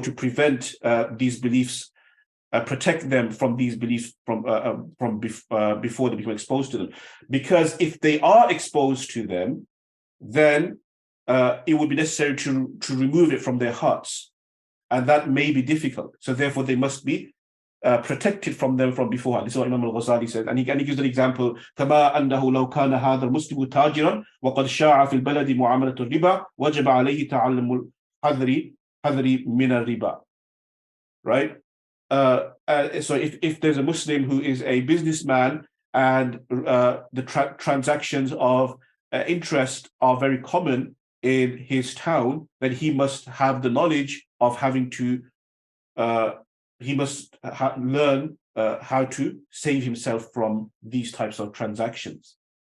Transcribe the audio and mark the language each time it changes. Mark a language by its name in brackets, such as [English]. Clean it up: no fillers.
[English] To prevent these beliefs, protect them from these beliefs from before they become exposed to them. Because if they are exposed to them, then it would be necessary to remove it from their hearts, and that may be difficult. So therefore, they must be protected from them from beforehand. This is what Imam al-Ghazali says, and he gives an example. [Arabic] كما أنه لو كان هذا المسلم تاجرا وقد شاع في البلد معاملة الربا وجب عليه تعلم الحذر من الربا. [English] Right? So if there's a Muslim who is a businessman and the transactions of interest are very common in his town, then he must have the knowledge of having to he must learn how to save himself from these types of transactions.